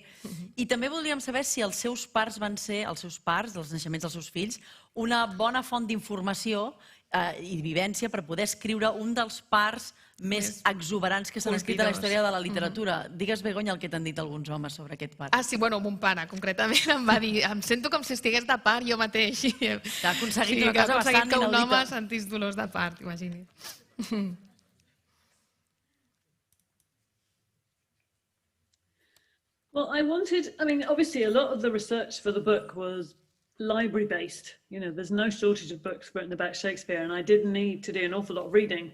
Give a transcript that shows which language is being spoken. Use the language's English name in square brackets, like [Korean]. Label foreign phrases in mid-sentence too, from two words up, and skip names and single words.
[Catalan] I també voldríem saber si els seus parts van ser, els naixements dels seus fills, una bona font d'informació i vivència per poder escriure un dels parts més exuberants que s'han escrit a la història de la literatura. Digues, Begoña, el que t'han dit alguns homes sobre aquest part. Ah, sí, bueno, mon pare, concretament, em va dir, em sento com si estigués de part jo mateix. T'ha aconseguit una cosa bastant inaudita. Que un home sentís dolors de part, imagini. [English] Well, obviously a lot of the research for the book was library based. You know, there's no shortage of books written about Shakespeare, and I did need to do an awful lot of reading.